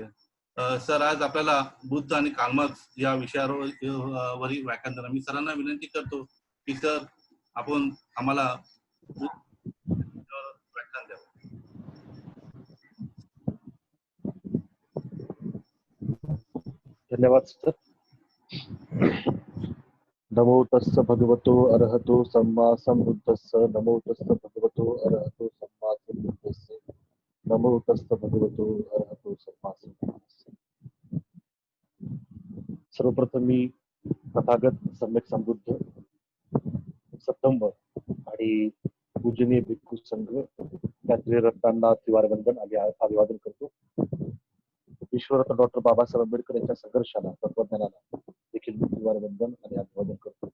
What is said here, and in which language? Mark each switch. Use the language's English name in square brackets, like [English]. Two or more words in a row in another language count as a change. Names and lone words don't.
[Marathi] सर आज आपल्याला बुद्ध आणि कार्ल मार्क्स या विषयावर व्याख्यान देणार. मी सरांना विनंती करतो की सर आपण आम्हाला व्याख्यान द्यावं. धन्यवाद सर. [Pali] नमो तस्स भगवतो अरहतो सम्मा संबुद्धस्स. नमो तस्स भगवतो अरहतो सम्मा संबुद्धस्स. नमो तस्स भगवतो अरहतो सम्मा संबुद्धस्स. [Marathi] सर्वप्रथम मी तथागत सम्यक संबुद्ध सत्तंब आणि पूजनीय भिक्खू संघ या त्रिरत्नांना त्रिवारवंदन आणि अभिवादन करतो. विश्वरत्न डॉक्टर बाबासाहेब आंबेडकर यांच्या संघर्षाला, तत्वज्ञानाला देखील त्रिवारवंदन आणि अभिवादन करतो.